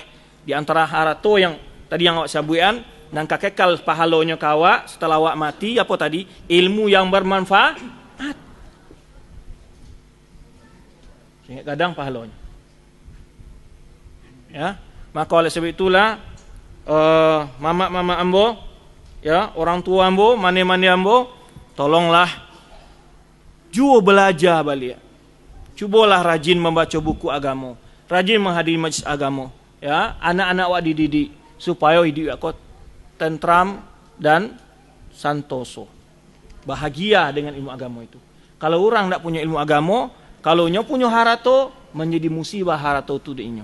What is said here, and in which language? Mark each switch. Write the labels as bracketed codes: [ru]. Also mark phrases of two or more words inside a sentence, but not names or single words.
[min] Di antara harato yang tadi yang awak sabuian, dan kakekal pahalonya kawa setelah awak mati, apa tadi? [id] Ilmu yang bermanfaat. Sehingga kadang pahalonya. [min] Ya, maka oleh sebab itulah mama ambo, ya, orang tua ambo, mane ambo, tolonglah juo belajar balik. [id] Cubalah rajin membaca buku agama, rajin menghadiri majlis agama, ya, anak-anak awak dididik supaya hidup awak tentram dan santoso. Bahagia dengan ilmu agama itu. Kalau orang tidak punya ilmu agama, kalau nyo punya harato, menjadi musibah harato itu dinyo.